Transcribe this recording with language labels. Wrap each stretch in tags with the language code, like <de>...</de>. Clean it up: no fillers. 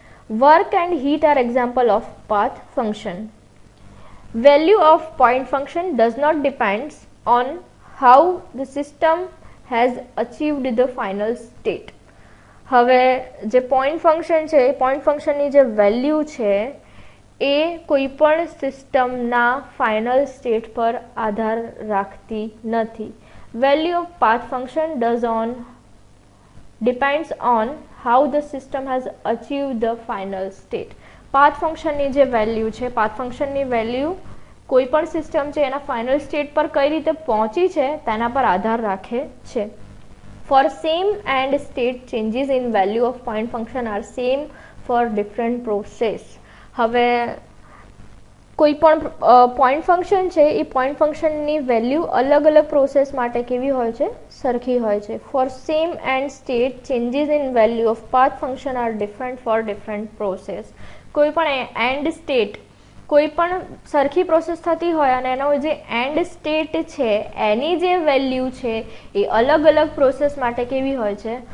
<en>Work and heat are example of path function. Value of point function does not depends on how the system has achieved the final state.</en> <gu>હવે જે point function છે એ point ફંક્શનની જે value છે એ કોઈ પણ સિસ્ટમના ફાઇનલ સ્ટેટ પર આધાર રાખતી નથી.</gu> <en>Value of path function depends on how the system has achieved the final state.</en> <gu>Path ફંક્શનની જે વેલ્યુ છે, પાથ ફંક્શનની વેલ્યુ કોઈ પણ સિસ્ટમ છે એના ફાઇનલ સ્ટેટ પર કઈ રીતે પહોંચી છે તેના પર આધાર રાખે છે.</gu> <en>For same and state changes in value of point function are same for different process.</en> <gu>હવે કોઈ પણ પોઈન્ટ ફંક્શન છે એ પોઈન્ટ ફંક્શનની વેલ્યુ અલગ અલગ પ્રોસેસ માટે કેવી હોય છે? સરખી હોય છે.</gu> <en>For same end state changes in value of path function are different for different process.</en> <gu>કોઈ પણ એન્ડ સ્ટેટ કોઈ પણ સરખી પ્રોસેસ થતી હોય અને એનો જે એન્ડ સ્ટેટ છે એની જે વેલ્યુ છે એ અલગ અલગ પ્રોસેસ માટે કેવી હોય છે?</gu>